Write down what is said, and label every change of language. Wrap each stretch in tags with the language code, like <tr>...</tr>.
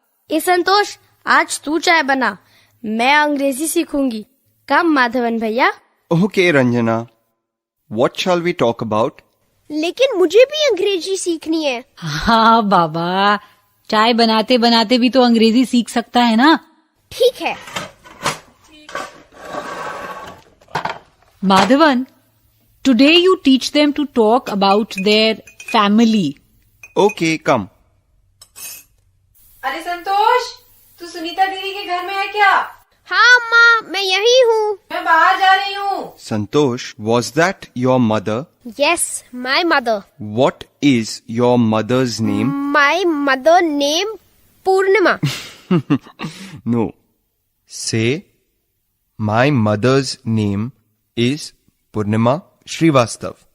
<hi>ए संतोष, आज तू चाय बना, मैं अंग्रेजी सीखूंगी।</hi> <en>Come Madhavan भैया। Okay Ranjana, what shall we talk about?</en> <hi>लेकिन मुझे भी अंग्रेजी सीखनी है। हाँ बाबा, चाय बनाते बनाते भी तो अंग्रेजी सीख सकता है ना। ठीक है।</hi> <en>Madhavan, today you teach them to talk about their family. Okay, come.</en> <hi>अरे संतोष, तू सुनीता दीदी के घर में है क्या? हाँ अम्मा, मैं यही हूँ। मैं बाहर जा रही हूँ।</hi> <en>Santosh, was that your mother? Yes, my mother. What is your mother's name? My mother name Purnima. No. Say, my mother's name is Purnima Srivastav.</en>